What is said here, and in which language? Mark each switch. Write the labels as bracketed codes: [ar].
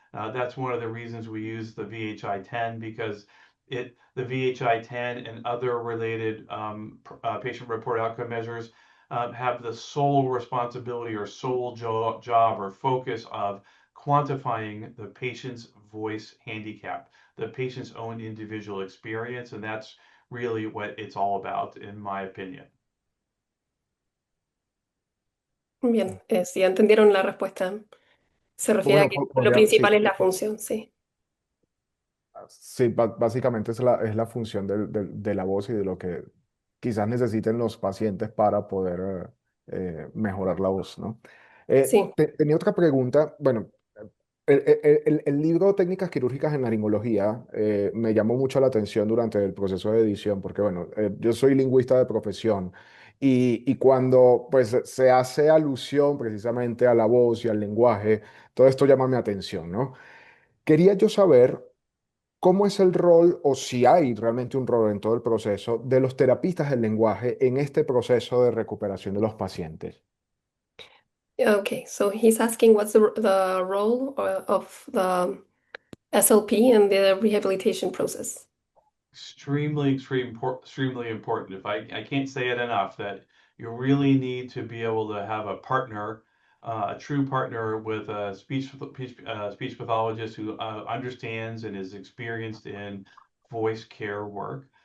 [en] That's one of the reasons we use the VHI-10, because the VHI-10 and other related patient-reported outcome measures have the sole responsibility or sole job or focus of quantifying the patient's voice handicap, the patient's own individual experience, and that's really what it's all about, in my opinion. [es] Bien, si ya entendieron la respuesta, se refiere a Bueno, que lo podría, sí, principal es la función, sí. sí, básicamente es la función de la voz y de lo que quizás necesiten los pacientes para poder mejorar la voz, ¿no? Sí, Tenía otra pregunta. Bueno, el libro Técnicas quirúrgicas en laringología me llamó mucho la atención durante el proceso de edición, porque bueno, yo soy lingüista de profesión y cuando pues se hace alusión precisamente a la voz y al lenguaje, todo esto llama mi atención, ¿no? Quería yo saber cómo es el rol, o si hay realmente un rol en todo el proceso, de los terapistas del lenguaje en este proceso de recuperación de los pacientes. [en] okay, so he's asking what's the role of the SLP in the rehabilitation process. Extremely important. If I can't say it enough, that you really need to be able to have a partner, a true partner with a speech pathologist who understands and is experienced in voice care work.